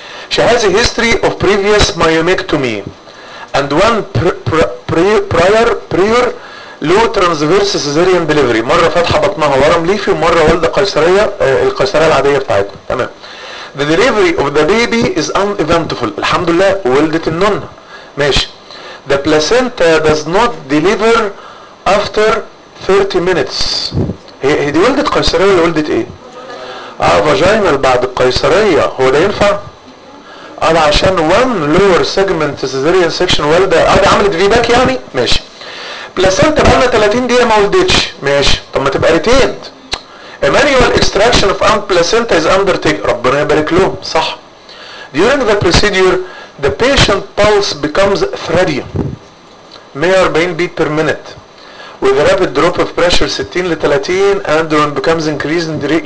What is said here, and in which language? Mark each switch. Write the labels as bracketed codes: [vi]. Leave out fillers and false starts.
[en] She has a history of previous myomectomy and one prior low transverse cesarean delivery. [ar] مرة فتحة بطنها ورم ليفي ومرة والدة قيصرية، القيصرية العادية بتاعتها. تمام. [en] The delivery of the baby is uneventful. [ar] الحمد لله ولدت النن. ماشي. [en] The placenta does not deliver after 30 minutes. [ar] هي دي ولدت قيصرية ولا ولدت ايه؟ فاجينال بعد القيصرية، هو ده ينفع؟ قال عشان [en] one lower segment cesarean section [ar] ولدة، ده عملت في باك يعني؟ ماشي. بلاسنتا بقالنا 30 دقيقة ما ولدتش، ماشي. طب ما تبقى ريتيند. [en] Manual extraction of placenta is undertaken. [ar] ربنا يبارك لهم، صح. [en] During the procedure the patient pulse becomes thready 140 beat per minute with a rapid drop of pressure 60 ل 30 and then becomes increased in degree.